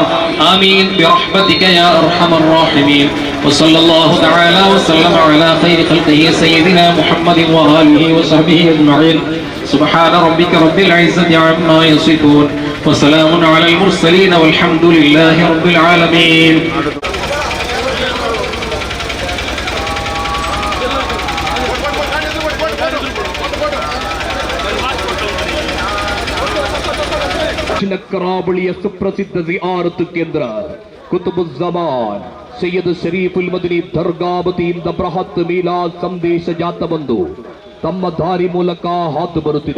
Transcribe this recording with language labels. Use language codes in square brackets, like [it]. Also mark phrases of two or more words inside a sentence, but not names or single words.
[ar] آمين برحمتك يا أرحم الراحمين. وصلى الله تعالى وسلم على خير خلقه سيدنا محمد وآله وصحبه أجمعين. سبحان ربك رب العزة عما يصفون وسلام على المرسلين والحمد لله رب العالمين. [kn] ದಕ್ಷಿಣ ಕರಾವಳಿಯ ಸುಪ್ರಸಿದ್ಧ ಜಿಯಾರತ್ ಕೇಂದ್ರ ಕುತುಬುಜ್ಜಮಾನ್ ಸೈಯದ್ ಶರೀಫುಲ್ ಮದನಿ ದರ್ಗಾ ವತಿಯಿಂದ ಬೃಹತ್ ಮೀಲಾದ್ ಸಂದೇಶ ಜಾಥಾವೊಂದು ತಮ್ಮ ದಾರಿ ಮೂಲಕ ಹಾದು ಬರುತ್ತಿದೆ.